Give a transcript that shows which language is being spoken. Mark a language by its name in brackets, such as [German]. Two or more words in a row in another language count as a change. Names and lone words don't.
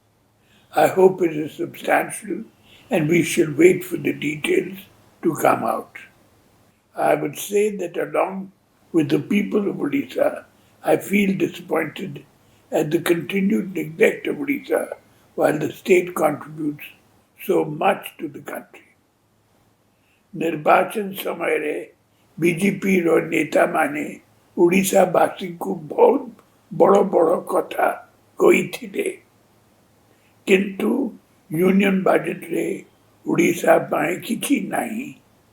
[English] I hope it is substantial and we shall wait for the details to come out. I would say that along with the people of Odisha, I feel disappointed at the continued neglect of Odisha while the state contributes so much to the country. [Odia] ନିର୍ବାଚନ ସମୟରେ ବିଜେପି ର ନେତା ମାନେ ଓଡ଼ିଶା ବାସୀ କୁ ବହୁତ ବଡ଼ ବଡ଼ କଥା କହି କିନ୍ତୁ [English] union budget [Odia] ରେ ଓଡ଼ିଶା ପାଇଁ କିଛି ନାହିଁ